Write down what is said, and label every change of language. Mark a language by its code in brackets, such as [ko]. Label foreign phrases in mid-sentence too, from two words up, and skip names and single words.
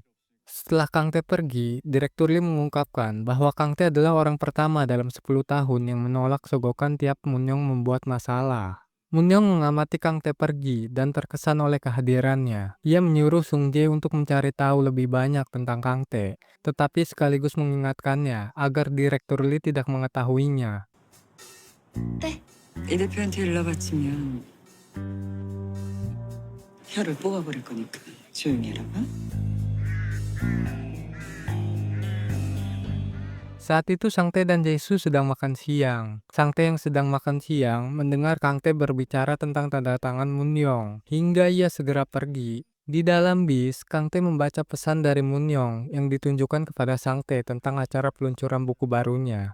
[id] Setelah Kang Tae pergi, Direktur Lee mengungkapkan bahwa Kang Tae adalah orang pertama dalam 10 tahun yang menolak sogokan tiap Munyong membuat masalah. Munyong mengamati Kang Tae pergi dan terkesan oleh kehadirannya. Ia menyuruh Sung Jae untuk mencari tahu lebih banyak tentang Kang Tae, tetapi sekaligus mengingatkannya agar Direktur Lee tidak mengetahuinya. [ko] 이 대표한테 연락 왔으면 혀를 뽑아버릴 거니까 조용히 해라. [id] Saat itu Sang Tae dan Jae-soo sedang makan siang. Sang Tae yang sedang makan siang mendengar Kang Tae berbicara tentang tanda tangan Munyong, hingga ia segera pergi. Di dalam bis, Kang Tae membaca pesan dari Munyong yang ditunjukkan kepada Sang Tae tentang acara peluncuran buku barunya.